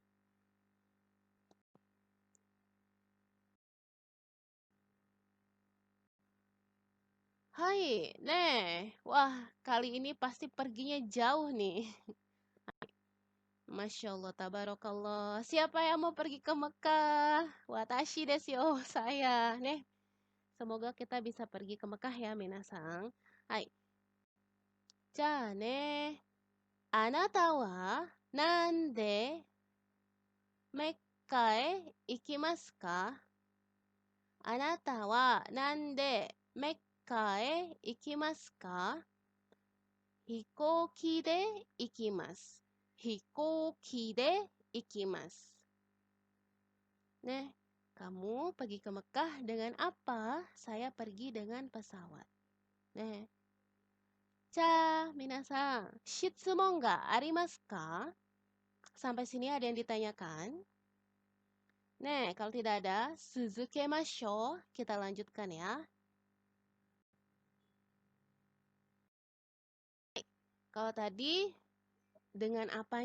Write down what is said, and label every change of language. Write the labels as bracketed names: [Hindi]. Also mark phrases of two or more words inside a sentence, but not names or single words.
[Indonesian] Hai, wah, kali ini pasti perginya jauh nih. [Arabic] ما شاء الله، تبارك الله. [Indonesian] Siapa yang mau pergi ke Mekah? [Japanese] 私ですよ, saya. [Indonesian] Semoga kita bisa pergi ke Mekah ya, minasang. [Japanese] はい。じゃね. あなたはなんでメッカへ行きますか? あなたはなんでメッカへ行きますか? 飛行機で行きます. 飛行機で行きます. [Indonesian] Kamu pergi ke Mekah dengan apa? Saya pergi dengan pesawat. [Japanese] じゃ、皆さん、質問がありますか? [Indonesian] Sampai sini ada yang ditanyakan? Kalau tidak ada, suzukemasho. Kita lanjutkan ya. Kalau tadi dengan apanya?